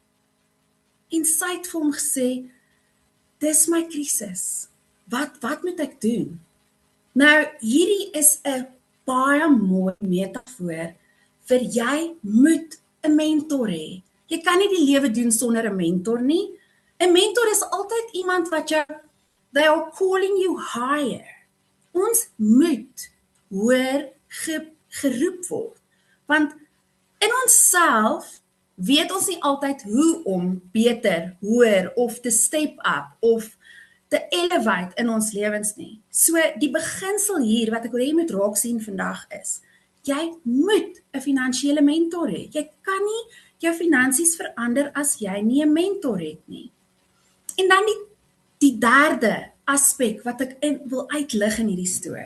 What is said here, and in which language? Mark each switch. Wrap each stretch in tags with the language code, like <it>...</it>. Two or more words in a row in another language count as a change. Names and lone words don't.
<af>En sy het vir hom gesê, dis my krisis. Wat moet ek doen? Nou, hierdie is 'n baie mooi metafoor vir jy moet 'n mentor hê. Jy kan nie die lewe doen sonder 'n mentor nie. 'n Mentor is altyd iemand wat jou,</af> <en>they are calling you higher.</en> <af>Ons moet hoor geroep word. Want in onsself weet ons nie altyd hoe om beter, hoër of te</af> <en>step up</en> <af>of te elevate in ons lewens nie. So die beginsel hier wat ek wil hê jy moet raak sien vandag is, jy moet 'n finansiële mentor hê. Jy kan nie jou finansies verander as jy nie 'n mentor het nie. En dan die derde aspek wat ek wil uitlig in hierdie storie.</af>